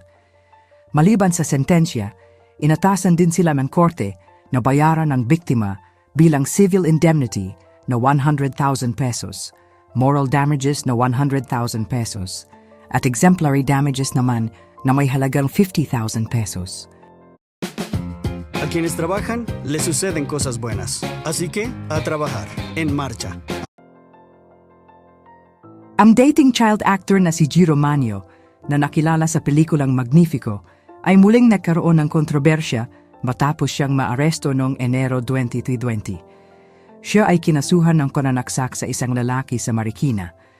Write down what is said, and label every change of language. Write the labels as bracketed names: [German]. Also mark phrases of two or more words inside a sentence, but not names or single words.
[Filipino] Maliban sa sentensya, inatasan din sila ng korte na bayaran ng biktima bilang [English] civil indemnity [Filipino] na 100,000 pesos, [English] moral damages [Filipino] na 100,000 pesos, at [English] exemplary damages [Filipino] naman na may halagang 50,000 pesos. [Spanish] A quienes trabajan, les suceden cosas buenas. Así que, a trabajar. En marcha. [Filipino] Ang dating child actor na si Giro Manio, na nakilala sa pelikulang Magnifico, ay muling nagkaroon ng kontrobersya matapos siyang maaresto noong Enero 2020. Siya ay kinasuhan ng pananaksak sa isang lalaki sa Marikina.